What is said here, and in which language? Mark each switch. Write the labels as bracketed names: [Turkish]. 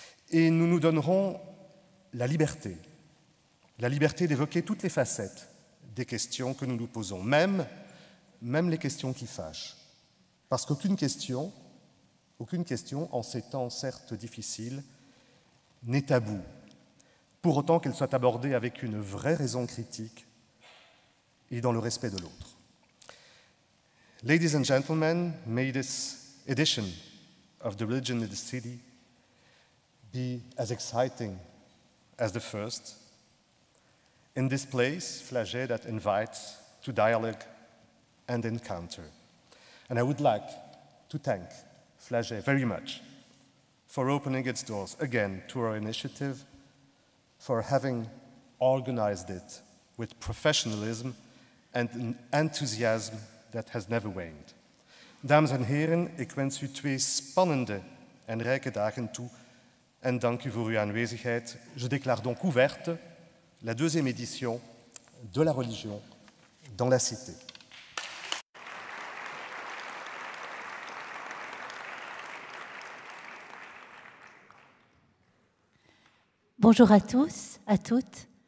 [French] Et nous nous donnerons la liberté d'évoquer toutes les facettes des questions que nous nous posons, même les questions qui fâchent. Parce qu'aucune question, en ces temps certes difficiles, n'est taboue, pour autant qu'elle soit abordée avec une vraie raison critique et dans le respect de l'autre. [English] Ladies and gentlemen, may this edition of the Religion in the City be as exciting as the first. In this place, Flagey, that invites to dialogue and encounter. And I would like to thank Flagey very much for opening its doors again to our initiative, for having organized it with professionalism and an enthusiasm that has never waned. [Dutch] Dames en heren, ik wens u 2 spannende en rijke dagen toe en dank u voor uw aanwezigheid. [French] Je déclare donc ouverte la deuxième édition de la religion dans la cité. Bonjour à tous, à toutes.